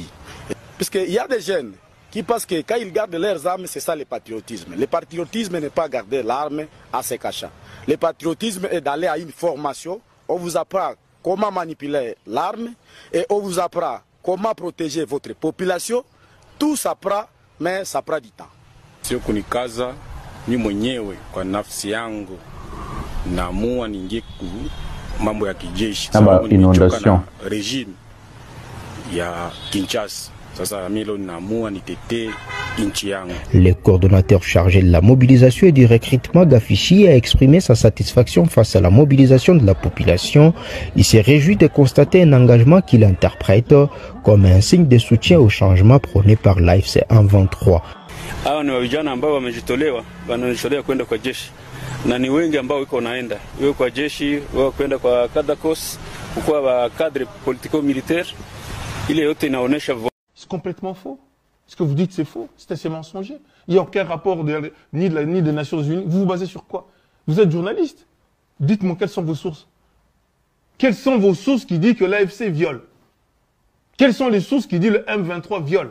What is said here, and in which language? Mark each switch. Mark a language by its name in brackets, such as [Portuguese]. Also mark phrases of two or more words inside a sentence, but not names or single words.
[French] Parce qu'il y a des jeunes qui pensent que quand ils gardent leurs armes, c'est ça le patriotisme. Le patriotisme n'est pas garder l'arme à se cacher. Le patriotisme est d'aller à une formation. On vous apprend comment manipuler l'arme et on vous apprend comment protéger votre population. Tout ça prend, mais ça prend du temps. [Swahili] Sio kunikaza ni mwenyewe kwa nafsi yangu naamua niingie mambo ya kijeshi sababu nimechoka na regime ya Kinshasa. Sasa mimi leo naamua nitetee nchi yangu. [French] Le coordonnateur chargé de la mobilisation et du recrutement Gafichi a exprimé sa satisfaction face à la mobilisation de la population. Il s'est réjoui de constater un engagement qu'il interprète comme un signe de soutien au changement prôné par l'AFC 123. [Swahili] Hawa ni vijana ambao wanajitolea kwenda kwa jeshi na ni wengi ambao wiko naenda wewe kwa jeshi wewe kwenda kwa Kadakos kwa wa [French] cadre politico militaire [Swahili] ile yote inaonesha. [French] C'est complètement faux. Ce que vous dites c'est faux, c'est mensonger. Il n'y a aucun rapport ni des Nations Unies. Vous vous basez sur quoi? Vous êtes journaliste. Dites-moi quelles sont vos sources. Quelles sont vos sources qui disent que l'AFC viole? Quelles sont les sources qui disent que le M23 viole?